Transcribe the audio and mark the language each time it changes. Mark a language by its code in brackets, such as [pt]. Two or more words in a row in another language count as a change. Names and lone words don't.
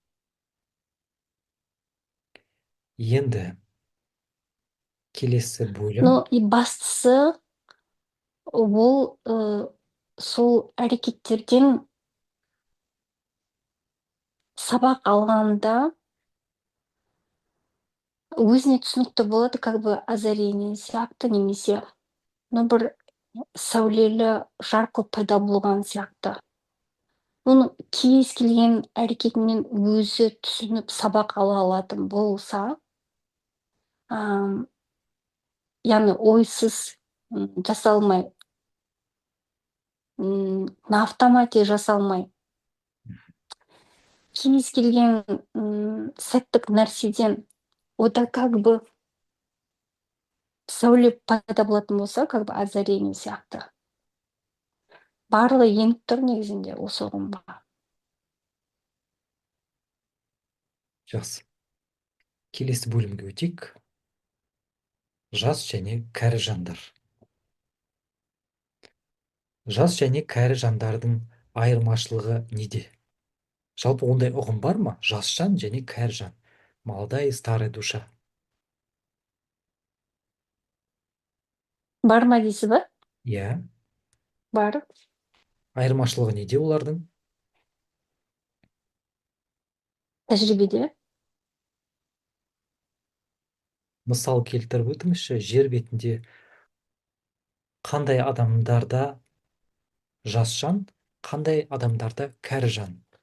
[kk] Енді келесі бөлім. [ru] Но и [kk] бастысы ол сол әрекеттерден сабақ алғанда өзіне түсінікті болады, [ru] как бы озарение [kk] сияқты, немесе бір сәулелі жарқыл пайда болған сияқты. Оның кез келген әрекетінен өзі түсініп сабақ ала алатын болса, яғни ойсыз жасалмай, [ru] на автомате [kk] жасалмай, кез келген сәттік нәрседен ода [ru] как бы [kk] сәуле пайда болатын болса, [ru] как бы озарение [kk] сияқты. Барлығы еніп тұр негізінде осы ұғымға. Жақсы. Келесі бөлімге өтейік. Жас және кәрі жандар. Жас және кәрі жандардың айырмашылығы неде? Жалпы ондай ұғым бар ма? Жас жан және кәрі жан. [ru] Молодая и старая душа. [kk] Бар ма дейсіз ба? Иә. Бар. Айырмашылығы неде олардың? Тәжірибеде. Мысал келтіріп өтіңізші, жер бетінде қандай адамдарда жас жан, қандай адамдарда кәрі жан?